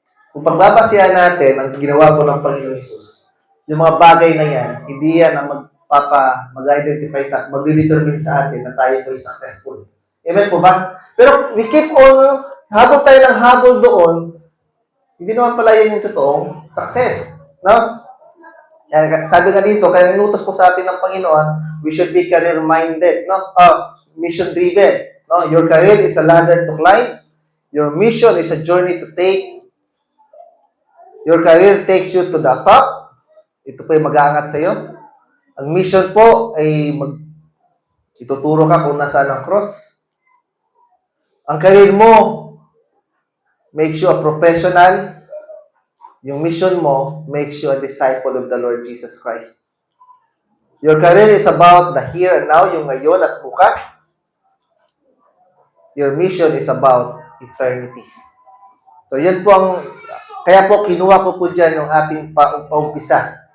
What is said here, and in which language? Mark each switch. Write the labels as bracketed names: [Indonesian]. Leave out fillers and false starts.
[Filipino] Kung pagbabasihan natin ang ginawa po ng Panginoon Yesus, yung mga bagay na yan, hindi yan ang mag-identify, mag-determine sa atin na tayo po successful. Amen po ba? Pero [English] we keep on, [Filipino] habol tayo ng habol doon, hindi naman pala yan yung totoong success. No? Sabi nga dito, kaya inutos po sa atin ng Panginoon, [English] we should be career-minded, [Filipino] no? [English] Mission-driven. No? Your career is a ladder to climb. Your mission is a journey to take. Your career takes you to the top. [Filipino] Ito po yung mag-aangat sa iyo. Ang mission po ay ituturo ka kung nasaan ang cross. Ang career mo, [English] makes you a professional. [Filipino] Yung mission mo, [English] makes you a disciple of the Lord Jesus Christ. Your career is about the here and now, [Filipino] yung ngayon at bukas. [English] Your mission is about eternity. [Filipino] So, yan po ang, kaya po kinuha ko po dyan yung ating paumpisa.